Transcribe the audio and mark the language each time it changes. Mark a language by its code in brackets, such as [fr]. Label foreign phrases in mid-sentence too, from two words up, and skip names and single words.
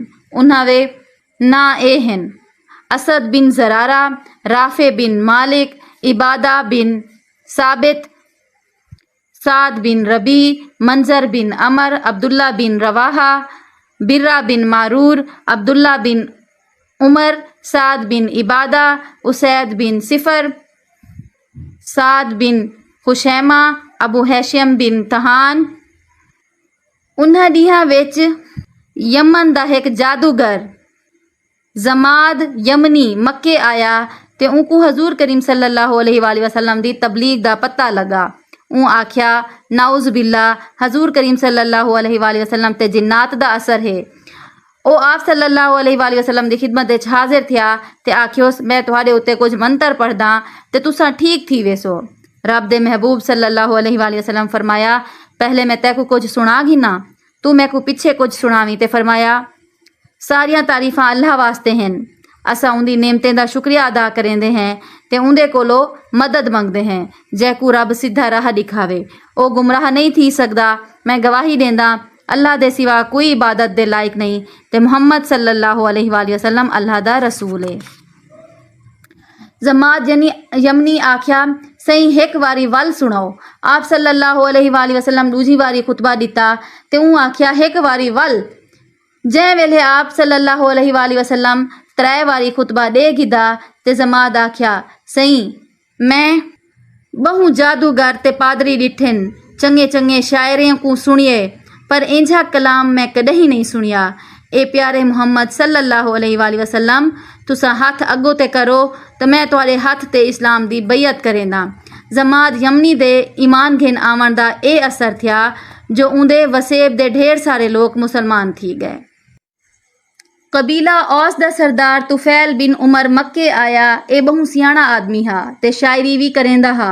[skr] उन्हां वे ना ए हन असद बिन ज़रारा, राफे बिन मालिक, इबादा बिन साबित, साद बिन रबी, मंजर बिन अमर, अब्दुल्ला बिन रवाहा, बिर्रा बिन मारूर, अब्दुल्ला बिन उमर, साद बिन इबादा, उसैद बिन सिफर, साद बिन खुशैमा, अबू हैशम बिन तहान। उन्हां डीहां विच यमन दा एक जादूगर जमाद यमनी मक्के आया ते उनको हजूर करीम [ar] صلى الله عليه وسلم [skr] दी तबलीग दा पता लगा। ऊ आख्या [ar] نعوذ بالله [skr] हजूर करीम [ar] صلى الله عليه وسلم [skr] ते जिन्नात दा असर है। ओ आप [ar] صلى الله عليه وسلم [skr] दी खिदमत विच हाजिर थिया ते आख्योस मैं तुहाडे उत्ते कुछ मंत्र पढ़दा ते तुसा ठीक थी वेसो। रब दे महबूब [ar] صلى الله عليه وسلم [skr] फरमाया पहले मैं तैकू कुछ सुना घिना तू मैं को पीछे कुछ सुनावी ते फरमाया सारियां तारीफां अल्लाह वास्ते हैं। असा उंदी नेमतें दा शुक्रिया अदा करेंदे हैं ते उंदे कोलो मदद मंगदे हैं। जैकू रब सीधा राह दिखावे ओ गुमराह नहीं थी सकदा। मैं गवाही देंदा अल्लाह दे सिवा कोई इबादत दे लायक नहीं ते मुहम्मद [ar] صلى الله عليه وسلم [skr] अल्लाह दा रसूल है। जमात यमनी आख्या सही एक वारी वल सुनाओ। आप [ar] صلى الله عليه وسلم [skr] दूजी वारी खुतबा दिता ते ऊ आख्या एक वारी वल। जै वेले आप [ar] صلى الله عليه وسلم [skr] 3 वारी खुतबा दे गिदा ते जमात आख्या सही मैं बहु जादूगर ते पादरी डिठन चंगे चंगे शायरियों को सुनिए पर इंझा कलाम मैं कदही नहीं सुनिया। ए प्यारे मुहम्मद [ar] صلى الله عليه وسلم [skr] तुसा हाथ अगो ते करो तो मैं तुहाडे हाथ ते इस्लाम दी बैयत करेंदा। जमात यमनी दे ईमान घिन आवन दा ए असर थिया जो उंदे वसेब दे ढेर सारे लोग मुसलमान थी गए। कबीला औस दा सरदार तुफैल बिन उमर मक्के आया ए बहु सियाणा आदमी हा ते शायरी भी करेंदा हा।